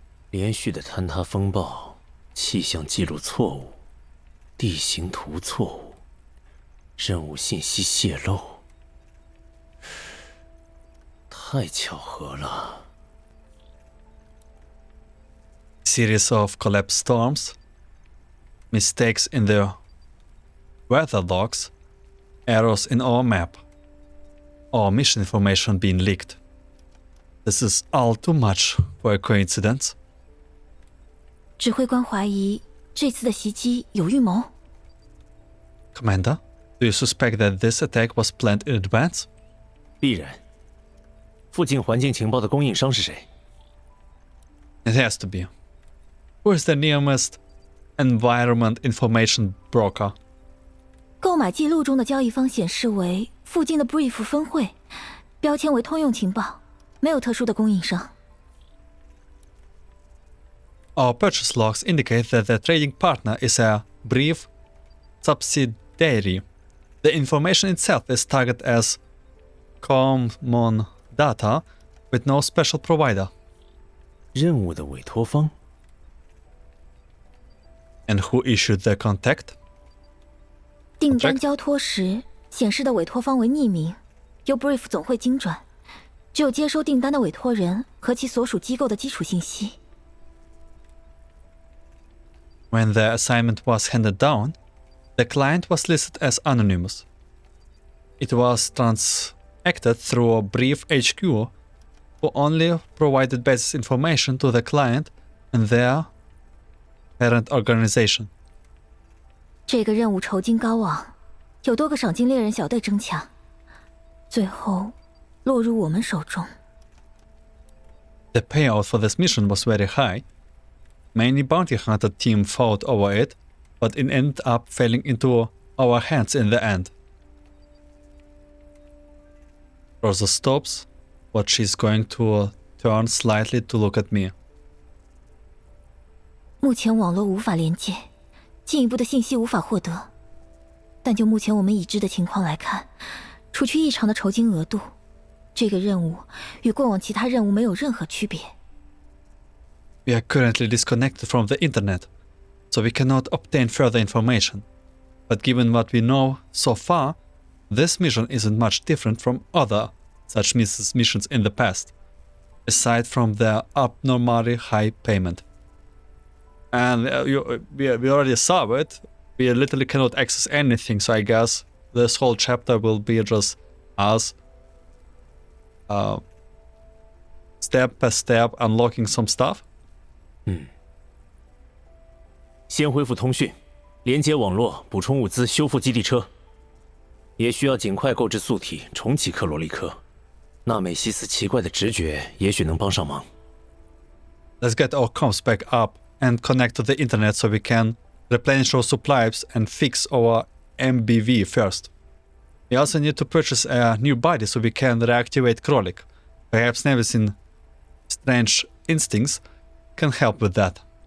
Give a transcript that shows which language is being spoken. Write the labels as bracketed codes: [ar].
[zh] 连续的坍塌风暴，气象记录错误，地形图错误，任务信息泄露，太巧合了。 [en] Series of collapsed storms, mistakes in the weather logs, errors in our map, our mission information being leaked. This is all too much for a coincidence. [zh] 指挥官怀疑这次的袭击有预谋。 [en] Commander, do you suspect that this attack was planned in advance? [zh] 必然。附近环境情报的供应商是谁？ [en] It has to be. Who is the nearest environment information broker? [zh] 购买记录中的交易方显示为附近的 Brief 分会，标签为通用情报，没有特殊的供应商。 [en] Our purchase logs indicate that the trading partner is a brief subsidiary. The information itself is tagged as common data with no special provider. [zh] 任务的委托方 [en] And who issued the contact? [zh] 订单交托时显示的委托方为匿名，由 brief 总会精转，只有接收订单的委托人和其所属机构的基础信息。 [en] When the assignment was handed down, the client was listed as anonymous. It was transacted through a brief HQ, who only provided basis information to the client and their parent organization. [zh] 这个任务酬金高昂，有多个赏金猎人小队争抢，最后落入我们手中。 [en] The payout for this mission was very high. Many bounty hunter team fought over it, but it ended up falling into our hands in the end. Rosa stops, but she's going to turn slightly to look at me. [zh] 目前网络无法连接，进一步的信息无法获得。但就目前我们已知的情况来看，除去异常的酬金额度，这个任务与过往其他任务没有任何区别。 [en] We are currently disconnected from the internet, so we cannot obtain further information. But given what we know so far, this mission isn't much different from other such missions in the past, aside from their abnormally high payment. And we already saw it. We literally cannot access anything, so I guess this whole chapter will be just us step by step unlocking some stuff. [zh] 先恢复通讯，连接网络，补充物资，修复基地车。也需要尽快购置素体，重启克罗利克。纳美西斯奇怪的直觉也许能帮上忙。 [en] Let's get our comms back up and connect to the internet so we can replenish our supplies and fix our MBV first. We also need to purchase a new body so we can reactivate Krolik. Perhaps Nevis's strange instincts can help with that.